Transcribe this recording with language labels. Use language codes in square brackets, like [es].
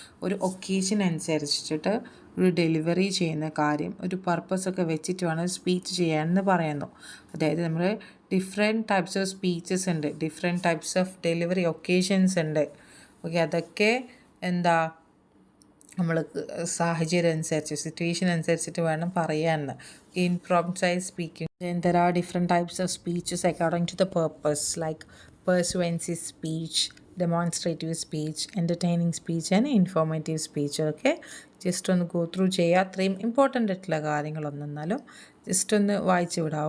[ml] ഒരു ഒക്കേഷൻ അനുസരിച്ചിട്ട് ഒരു ഡെലിവറി ചെയ്യുന്ന കാര്യം, ഒരു പർപ്പസൊക്കെ വെച്ചിട്ട് വേണം സ്പീച്ച് ചെയ്യാമെന്ന് പറയുന്നു. അതായത് നമ്മൾ ഡിഫറെൻറ്റ് ടൈപ്സ് ഓഫ് സ്പീച്ചസ് ഉണ്ട്, different types of delivery occasions ഉണ്ട്. ഓക്കെ, അതൊക്കെ എന്താ നമ്മൾ സാഹചര്യം അനുസരിച്ച്, സിറ്റുവേഷൻ അനുസരിച്ചിട്ട് വേണം പറയാമെന്ന്. [en] Impromptu speaking. Then there are different types of speeches according to the purpose, like persuasive speech, demonstrative speech, entertaining speech and informative speech. [ml] Okay, just ഒന്ന് ഗോ ത്രൂ ചെയ്യുക. അത്രയും ഇമ്പോർട്ടൻ്റ് ആയിട്ടുള്ള കാര്യങ്ങളൊന്നും എന്നാലും ജസ്റ്റ് ഒന്ന് വായിച്ചു വിടാം.